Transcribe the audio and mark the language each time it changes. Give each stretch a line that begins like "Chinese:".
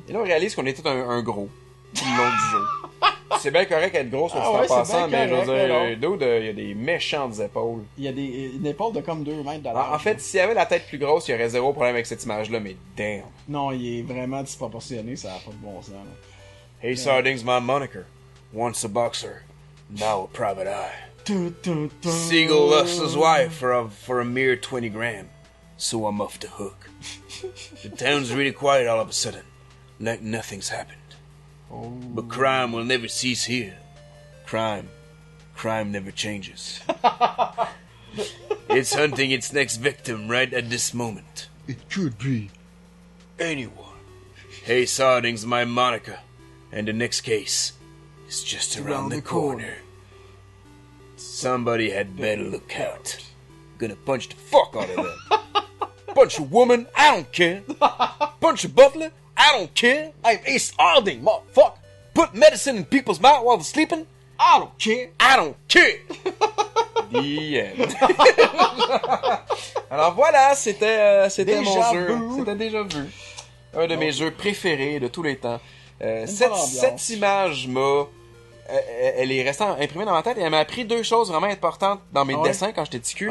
French: Et là, on réalise qu'on était un gros. Tout le long du jeu. c'est bien correct d'être gros, soit Ah dit en ouais, c'est passant, bien mais je veux correct, dire, dude, il y a des méchantes épaules. Il y a une épaule de comme 2 mètres de large. En fait, s'il y avait la tête plus grosse, il y aurait zéro problème avec cette image-là, mais damn. Non, il est vraiment disproportionné, ça a pas de bon sens. Là.
English: Hey, Sarding's my moniker. Once a boxer, now a private eye. Siegel lost his wife for a mere 20 grand, so I'm off the hook. The town's really quiet all of a sudden, like nothing's happened. Oh. But crime will never cease here. Crime never changes. It's hunting its next victim right at this moment. It could be anyone. Hey, Sarding's my moniker, and the next case is just around the corner. Somebody had better look out. Gonna punch the fuck out of them. Punch a woman, I don't care. Punch a butler, I don't care. I'm Ace Sarding, motherfucker. Put medicine in people's mouth while they're sleeping, I don't care. I don't care. The end.
French: Alors voilà, c'était mon jeu. C'était déjà vu. Un de mes jeux préférés de tous les temps. Cette image m'a... elle est restée imprimée dans ma tête et elle m'a appris deux choses vraiment importantes dans mes dessins quand j'étais petit cul.